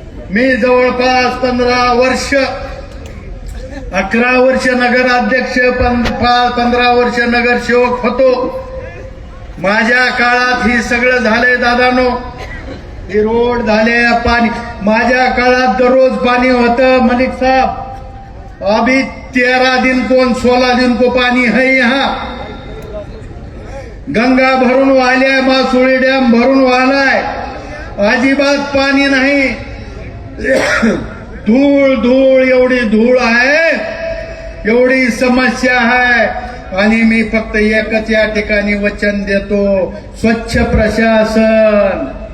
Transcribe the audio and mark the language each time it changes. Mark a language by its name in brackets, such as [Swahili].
[Marathi] मी जवळपास 15 वर्ष, 11 वर्ष नगराध्यक्ष, 15 वर्ष नगरसेवक होतो. माझ्या काळात ही सगळं झालंय दादानो. हे रोड झाले, पाणी माझ्या काळात दररोज पाणी होतं. [Hindi] मलिक साहब, अभी 13 दिन को 16 दिन को पानी है यहाँ. [Marathi] गंगा भरून वाहल्या, मासुळी डॅम भरून वाहलाय, अजिबात पाणी नाही. धूळ धूळ एवढी धूळ आहे, एवढी समस्या आहे. आणि मी फक्त एकच या ठिकाणी वचन देतो, स्वच्छ प्रशासन.